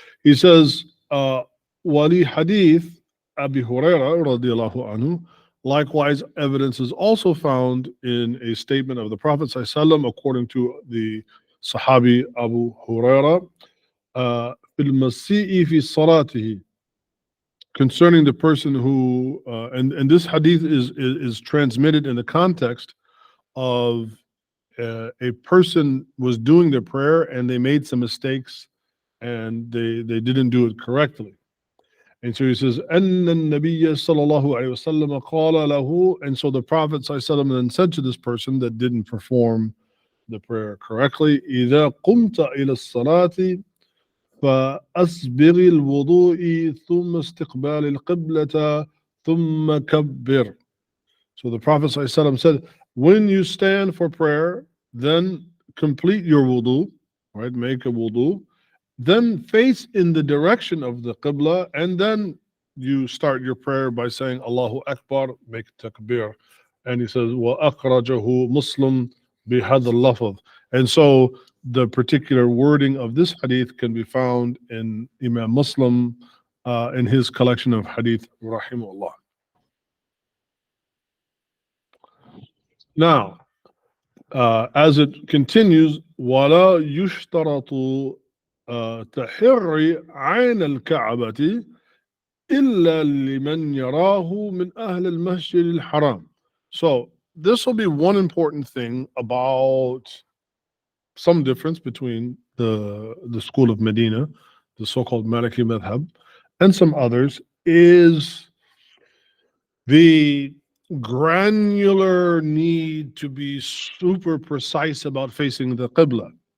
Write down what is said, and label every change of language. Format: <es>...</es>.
<en>He says,</en> <ar>ولي حديث أبي هريرة رضي الله عنه,</ar> <en>likewise evidence is also found in a statement of the Prophet ﷺ according to the Sahabi Abu Huraira,</en> <ar>في المسيء في صلاته,</ar> <en>concerning the person who, and this hadith is transmitted in the context of a person was doing their prayer and they made some mistakes and they didn't do it correctly. And so he says,</en> <ar>أن النبي صلى الله عليه وسلم قال له,</ar> <en>and so the Prophet صلى الله عليه وسلم then said to this person that didn't perform the prayer correctly,</en> <ar>إذا قمت إلى الصلاة فأسبغ الوضوء ثم استقبال القبلة ثم كبر.</ar> <en>So the Prophet ﷺ said, when you stand for prayer, then complete your wudu, right? Make a wudu, then face in the direction of the Qibla, and then you start your prayer by saying Allahu Akbar, make takbir. And he says,</en> <ar>وَأَخْرَجَهُ Muslim بِهَذَا اللَّفْظ.</ar> <en>And so the particular wording of this hadith can be found in Imam Muslim in his collection of hadith, rahimahullah.</en> <ar>Now, as it continues, وَلَا يُشْتَرَطُ تَحِرِّ عَيْنَ الْكَعْبَةِ إِلَّا لِمَنْ يَرَاهُ مِنْ أَهْلِ الْمَسْجِدِ الْحَرَامِ.</ar> <en>So this will be one important thing about some difference between the school of Medina, the so-called Mālikī Madhab, and some others, is the granular need to be super precise about facing the Qibla.</en>